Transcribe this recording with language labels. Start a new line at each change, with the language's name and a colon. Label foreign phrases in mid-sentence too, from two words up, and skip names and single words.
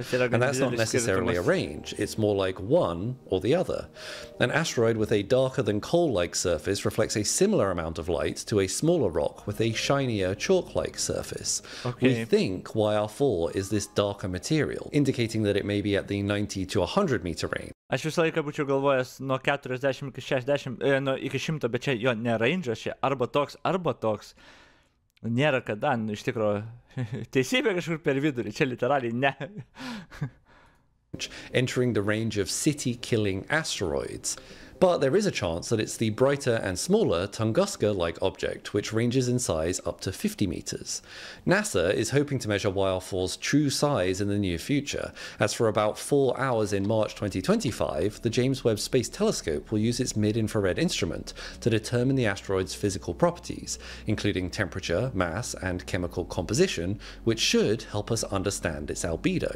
English: And that's not necessarily a range, it's more like one or the other. An asteroid with a darker than coal-like surface reflects a similar amount of light to a smaller rock with a shinier chalk-like surface. We think YR4 is this darker material, indicating that it may be at the 90 to 100 meter range.
Lithuanian: Aš visą laiką būčiau galvojęs nuo 40 iki 60, iki 100, bet čia jo ne range'as, čia arba toks, nėra kada, iš tikrųjų, teisybė kažkur per vidurį, čia literaliai ne.
English: Entering the range of city-killing asteroids. But there is a chance that it's the brighter and smaller Tunguska-like object, which ranges in size up to 50 meters. NASA is hoping to measure YR4's true size in the near future, as for about 4 hours in March 2025, the James Webb Space Telescope will use its mid-infrared instrument to determine the asteroid's physical properties, including temperature, mass, and chemical composition, which should help us understand its albedo.